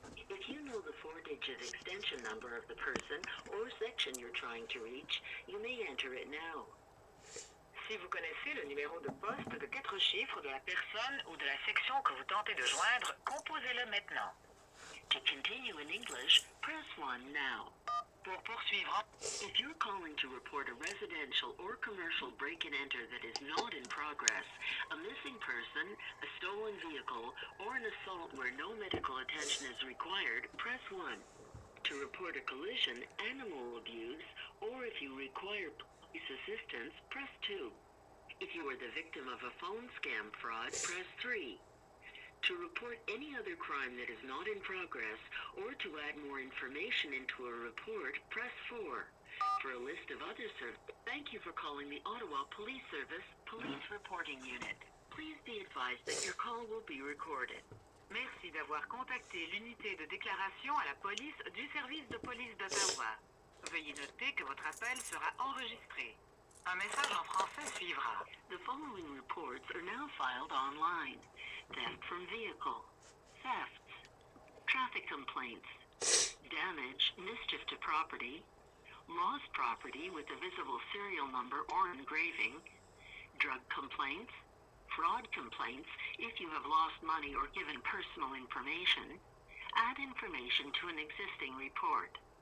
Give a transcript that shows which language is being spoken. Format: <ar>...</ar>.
<en>If you know the four-digit extension number of the person or section you're trying to reach, you may enter it now.</en> <fr>Si vous connaissez le numéro de poste de 4 chiffres de la personne ou de la section que vous tentez de joindre, composez-le maintenant.</fr> <en>To continue in English, press 1 now.</en> <fr>Pour poursuivre,</fr> <en>if you're calling to report a residential or commercial break-and-enter that is not in progress, a missing person, a stolen vehicle, or an assault where no medical attention is required, press 1. To report a collision, animal abuse, or if you require police assistance, press 2. If you are the victim of a phone scam fraud, press 3. To report any other crime that is not in progress, or to add more information into a report, press 4. For a list of other services, thank you for calling the Ottawa Police Service Police Reporting Unit. Please be advised that your call will be recorded.</en> <fr>Merci d'avoir contacté l'unité de déclaration à la police du service de police d'Ottawa. Veuillez noter que votre appel sera enregistré. Un message en français suivra.</fr> <en>The following reports are now filed online. Theft from vehicle, thefts, traffic complaints, damage, mischief to property, lost property with a visible serial number or engraving, drug complaints, fraud complaints if you have lost money or given personal information, add information to an existing report.</en>